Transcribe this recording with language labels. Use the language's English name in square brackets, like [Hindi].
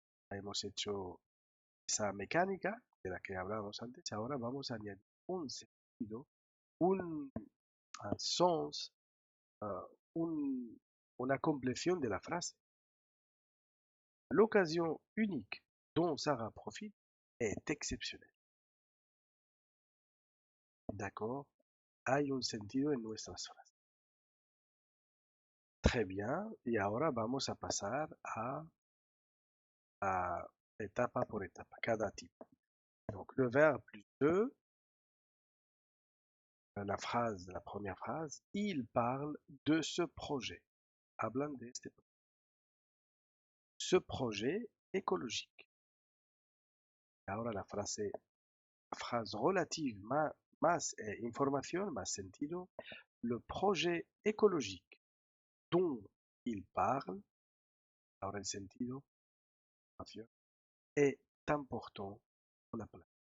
[Spanish] Hemos hecho esa mecánica de la que hablábamos antes. Ahora vamos a añadir un sentido, un sens, una compleción de la frase. [French] L'occasion unique dont Sarah profite est exceptionnelle. D'accord? [Spanish] Hay un sentido en nuestras frases. [French] Très bien. [Spanish] Y ahora vamos a pasar a etapa por etapa, cada tipo. [French] Donc le verbe plus 2, la première phrase, il parle de ce projet. [Spanish] Hablan de este [French] ce projet écologique. Ahora la phrase relative [Spanish] más información, más sentido, [French] le projet écologique dont il parle, [Spanish] ahora el sentido, [French] est important pour la planète.